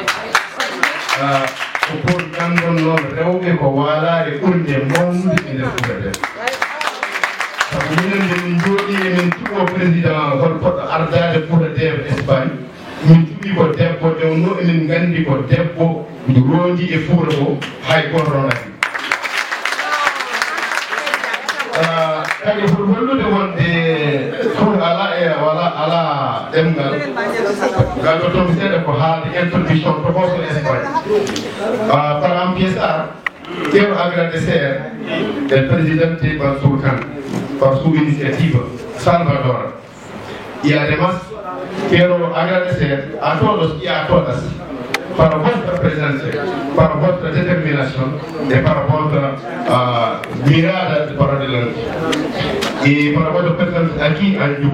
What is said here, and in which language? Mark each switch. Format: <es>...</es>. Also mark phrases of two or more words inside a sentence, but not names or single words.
<ff>ko pour ñamgon noon rewɓe ko waalare ɓurde mawnude e nder Fouta ɓe sabu minen nde min jooɗi emin cuɓo président hol poɗɗo ardade Fouta Dev Espagne min cuɓi ko debbo dewno emin gandi ko debbo rondi e Fouta o hay goto ronaki kadi pour hollude wonde Fouta ala e wala ala ɗemgal galɗo toon seeɗa ko</ff> <es>haalde</es> <en>introduction to</en> <es>hoso Espagne par ampiesar quiero agradecer el presidente Mansour Kane por su iniciativa salvadora y además quiero agradecer a todos y a todas para vuestra presencia, para vuestra determinación y para vuestra mirada para adelante y para vuestra presencia aquí en Yuc.</es>